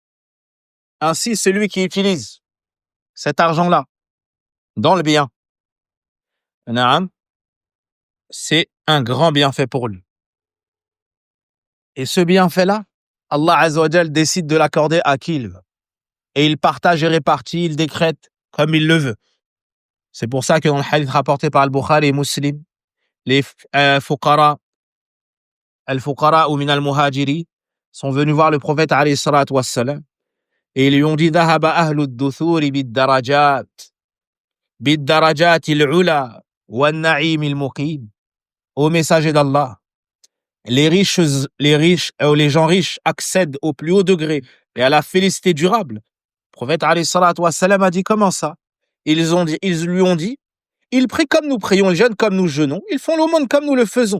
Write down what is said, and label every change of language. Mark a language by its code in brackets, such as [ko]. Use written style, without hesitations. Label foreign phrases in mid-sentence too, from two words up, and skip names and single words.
[fr] Ainsi, celui qui utilise cet argent-là dans le bien, Naam, c'est un grand bienfait pour lui. Et ce bienfait-là, [ar] الله عز وجل [fr] décide de l'accorder à qui il veut. Et il partage et répartit, il décrète comme il le veut. C'est pour ça que dans le hadith rapporté par Al-Bukhari et Muslim, les fuqara, al-fuqara ou [ar] من المهاجري, [fr] sont venus voir le prophète [ar] عليه الصلاة والسلام [fr] et ils lui ont dit [ar] ذهب أهل الدثور بالدرجات العلى والنعيم المقيم. [fr] Ô messager d'Allah, les gens riches accèdent au plus haut degré et à la félicité durable. Le prophète [ar] عليه الصلاة والسلام [fr] a dit comment ça? Ils lui ont dit, ils prient comme nous prions, ils jeûnent comme nous jeûnons, ils font l'aumône comme nous le faisons.